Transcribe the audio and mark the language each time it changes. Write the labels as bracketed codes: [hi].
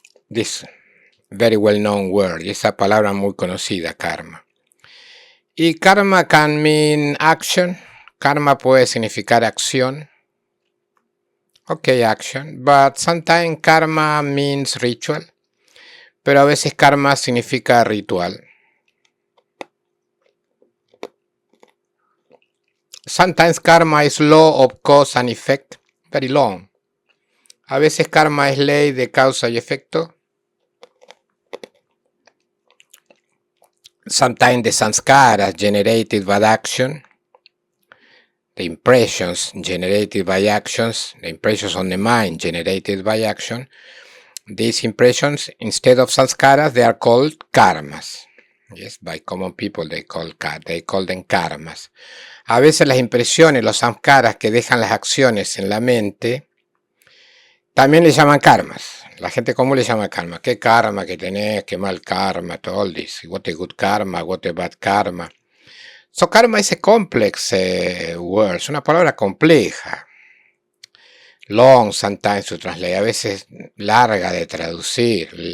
[en] This very well-known word. [es] Esa palabra muy conocida, karma. Y karma [en] can mean action. [es] Karma puede significar acción. [en] Okay, action. But sometimes karma means ritual. [es] Pero a veces karma significa ritual. [en] Sometimes karma is law of cause and effect. Very long. [es] A veces karma es ley de causa y efecto. [en] Sometimes the sanskaras generated by action. The impressions generated by actions. The impressions on the mind generated by action. These impressions, instead of sanskaras, they are called karmas. Yes, by common people they call them karmas. [es] A veces las impresiones, los samskaras que dejan las acciones en la mente, también le llaman karmas. La gente común le llama karma. ¿Qué karma que tenés? ¿Qué mal karma? [en] All this. What a good karma? What a bad karma? So karma is a complex word. [es] Es una palabra compleja. [en] Long sometimes to translate. [es] A veces larga de traducir.